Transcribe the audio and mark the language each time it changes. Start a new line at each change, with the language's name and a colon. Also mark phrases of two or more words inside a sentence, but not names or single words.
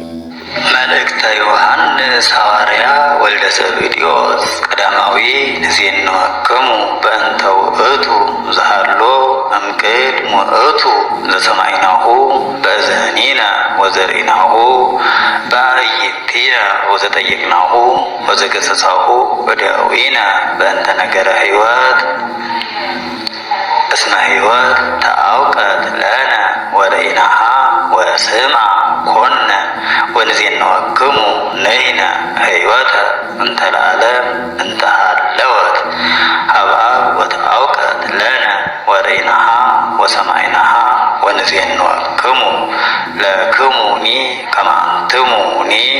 Geez: መልእክተ ዮሐንስ ሐዋርያ ወልደ ዘብዴዎስ ቀዳማዊ ንዜንወክሙ በእንተ ውእቱ ዘሃሎ እምቅድመ ውእቱ ዘሰማዕናሁ በእዝኒነ ወዘርኢናሁ በአዕይንቲነ ወዘጠየቅናሁ ወዘገሰጻሁ ወደዊነ በእንተ ነገረ ሕይወት እስመ ሕይወት ተአውቀት ለነ ወረኢናሃ ወስማ ኮነ ወንዜንወክሙ ንሕነ ሕይወተ እንተ ለዓለም እንተ ሀለወት ሀበ አብ ወተአውቀት ለነ ወረኢናሃ ወሰማዕናሃ ወንዜንወክሙ ለክሙኒ ከመ አንትሙኒ